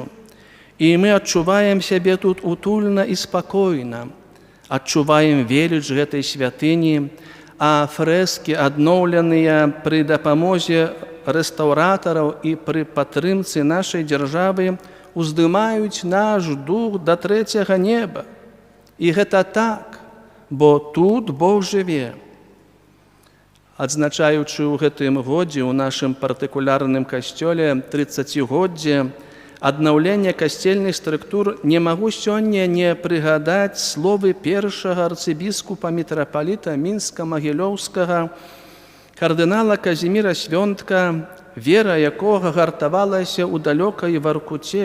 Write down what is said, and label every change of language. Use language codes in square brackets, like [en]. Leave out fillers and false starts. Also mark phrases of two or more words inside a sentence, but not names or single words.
[uk] І ми відчуваємо себе тут утульно і спокійно, відчуваємо велич гэтай святині, а фрески, адноўленыя при допомозі реставраторів і при підтримці нашої держави, уздимають наш дух до третього неба. І гэта так, бо тут Бог живе. [be] Адзначаючы ў гэтым годзе ў нашым партыкулярным касцёле 30-годдзе аднаўлення касцельных структур, не магу сёння не прыгадаць словы першага арцыбіскупа мітрапаліта Мінска-Могилёўскага кардынала Казіміра Свьонтка, вера якога гартавалася ў далёкай Воркуце.